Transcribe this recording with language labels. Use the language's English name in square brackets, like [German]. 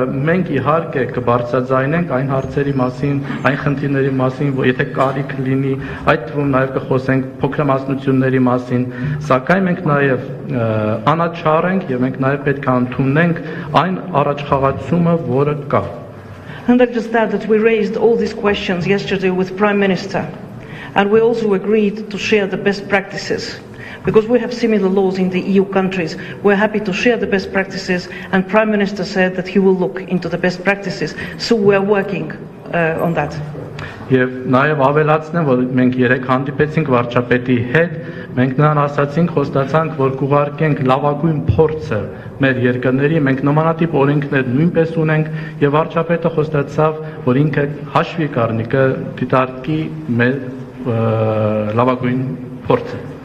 [Armenian] մենք իհարկե կբարձրաձայնենք այն հարցերի մասին, այն խնդիրների մասին, որ եթե կարիք լինի, այդ թվում նաեւ կխոսենք փոքրամասնությունների մասին, սակայն մենք նաեւ անաչառ ենք եւ մենք նաեւ պետք է ընդունենք այն առաջխաղացումը, որը կա. [English] And I'll just add that we raised all these questions yesterday with Prime Minister, and we also agreed to share the best practices. because we have similar laws in the EU countries. We're happy to share the best practices, and Prime Minister said that he will look into the best practices. So we're working on that. [Armenian] Եվ նաև ավելացնեմ, որ մենք երեք հանդիպեցինք վարչապետի հետ, մենք նրան ասացինք, խոստացանք, որ կուղարկենք լավագույն փորձը մեր երկրների, մենք նմանատիպ օրենքներ նույնպես ունենք, եւ վարչապետը խոստացավ, որ ինքը հաշվի կառնի, կդիտարկի մեր լավագույն փորձը։